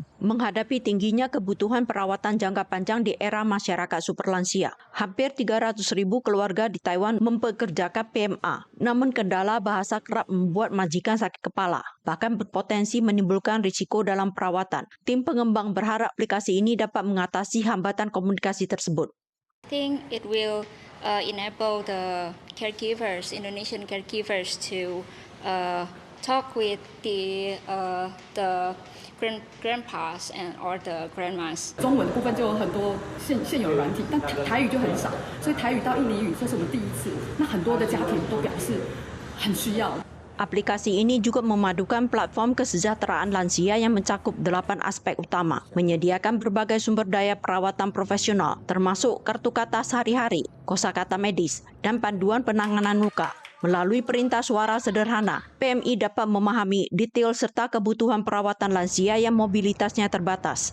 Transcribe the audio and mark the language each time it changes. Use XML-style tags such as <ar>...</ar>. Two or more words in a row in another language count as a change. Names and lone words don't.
<id>Menghadapi tingginya kebutuhan perawatan jangka panjang di era masyarakat superlansia, hampir 300.000 keluarga di Taiwan mempekerjakan PMA. Namun kendala bahasa kerap membuat majikan sakit kepala, bahkan berpotensi menimbulkan risiko dalam perawatan. Tim pengembang berharap aplikasi ini dapat mengatasi hambatan komunikasi tersebut.</id> <en>I think it will enable the caregivers, Indonesian caregivers, to talk with the grandpas or the grandmas.</en> <zh>中文的部分就有很多现有软体，但台语就很少，所以台语到印尼语这是我们第一次。那很多的家庭都表示很需要。</zh> <id>Aplikasi ini juga memadukan platform kesejahteraan lansia yang mencakup 8 aspek utama, menyediakan berbagai sumber daya perawatan profesional, termasuk kartu kata sehari-hari, kosakata medis, dan panduan penanganan luka. Melalui perintah suara sederhana, PMI dapat memahami detail serta kebutuhan perawatan lansia yang mobilitasnya terbatas.</id>